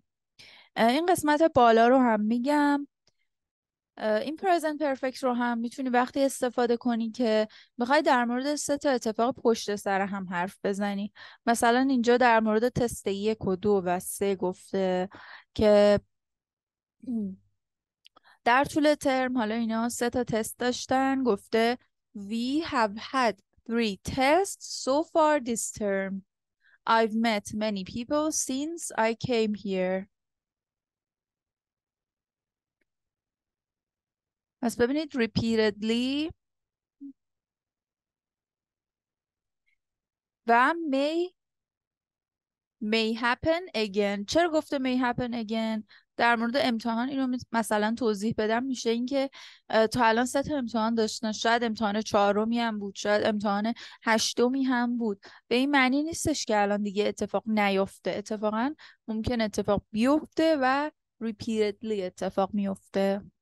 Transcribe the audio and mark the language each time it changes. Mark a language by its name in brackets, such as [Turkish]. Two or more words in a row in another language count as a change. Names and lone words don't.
[Persian] این قسمت بالا رو هم میگم. این [English] present perfect [Persian] رو هم میتونی وقتی استفاده کنی که میخوای در مورد 3 تا اتفاق پشت سر هم حرف بزنی. مثلا اینجا در مورد تست 1 و 2 و 3 گفته که در طول ترم حالا اینا 3 تا تست داشتن. [English] گفته We have had 3 tests so far this term. I've met many people since I came here. [Persian] پس ببینید repeatedly و [English] may happen again. [Persian] چرا گفته [English] may happen again؟ [Persian] در مورد امتحان اینو مثلا توضیح بدم، میشه اینکه تا الان 3 تا امتحان داشتن، شاید امتحان 4می هم بود، شاید امتحان 8می هم بود. به این معنی نیستش که الان دیگه اتفاق نیفته. اتفاقا ممکن اتفاق بیفته و repeatedly اتفاق میفته.